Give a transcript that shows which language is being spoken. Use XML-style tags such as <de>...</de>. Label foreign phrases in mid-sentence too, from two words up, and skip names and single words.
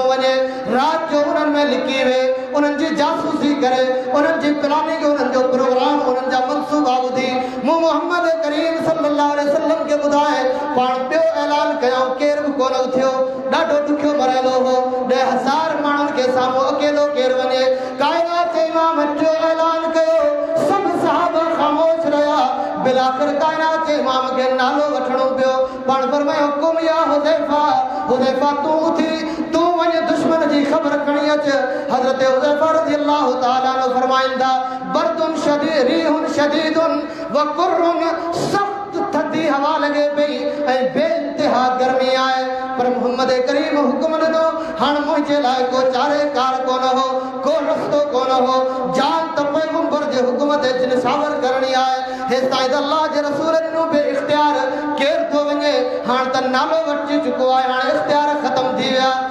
<sd>वञे रात जो उन्हनि में लिकी वे उन्हनि जी जासूसी करे उन्हनि जी प्लानिंग उन्हनि जो प्रोग्राम उन्हनि जा मनसूबा ॿुधी मूं मोहम्मद करीम</sd> <ar>صلى الله عليه وسلم</ar> <sd>खे ॿुधाए पाण ॿियो ऐलान कयूं केरु बि कोन थियो ॾाढो ॾुखियो मरहलो हो 10,000 माण्हुनि खे साम्हूं अकेलो केरु वञे काइनात जे इमाम टियों ऐलान कयो सभु सहाबा ख़ामोश रहिया बिलाखिर काइनात जे इमाम खे नालो वठणो पियो पाण फरमायो हुकुम या हुज़ैफ़ा तूं उथी तूं वञ दुश्मन जी ख़बर खणी अच हज़रत हुज़ैफ़ा</sd> <ar>رضي الله تعالى عنه</ar> <sd>फरमाईंदा</sd> <ar>بردٌ شديدٌ ريحٌ شديدٌ وقُرٌّ</ar> <sd>सख्त थधी हवा लॻे पई ऐं बेइंतिहा गर्मी आहे पर मोहम्मद करीम हुकुम ॾिनो हाणे मुंहिंजे लाइ को चारे कार कोन हो को रस्तो कोन हो जान त पैगंबर जे हुकुम ते निसावर करणी आहे हे साईं अल्लाह जे रसूल ॾिनो बे इख्तियार केरु थो वञे हाणे त नालो वटिजी चुको आहे हाणे इख्तियार ख़तम थी विया</sd>